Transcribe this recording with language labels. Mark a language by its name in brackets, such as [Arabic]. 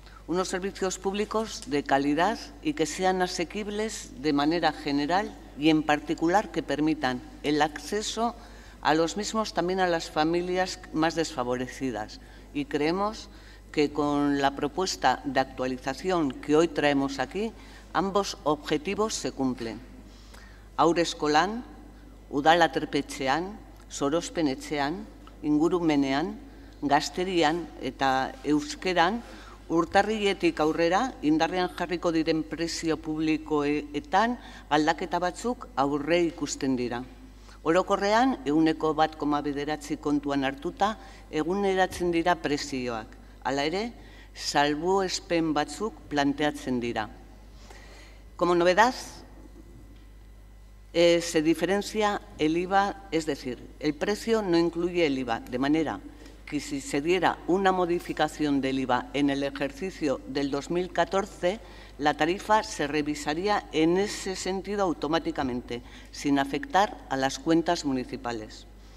[Spanish] Unos servicios públicos de calidad y que sean asequibles de manera general y en particular que permitan el acceso a los mismos también a las familias más desfavorecidas. Y creemos que con la propuesta de actualización que hoy traemos aquí, ambos objetivos se cumplen. [Basque] Haur eskolan, udal aterpetxean, sorospen etxean, ingurumenean, gazterian eta euskeran urtarriletik aurrera indarrean jarriko diren prezio publikoetan aldaketa batzuk aurre ikusten dira. Orokorrean, 1,9 kontuan hartuta eguneratzen dira prezioak. Hala ere, salbuespen batzuk planteatzen dira. [Spanish] Como novedad, se diferencia el IVA, es decir, el precio no incluye el IVA, de manera que si se diera una modificación del IVA en el ejercicio del 2014, la tarifa se revisaría en ese sentido automáticamente, sin afectar a las cuentas municipales.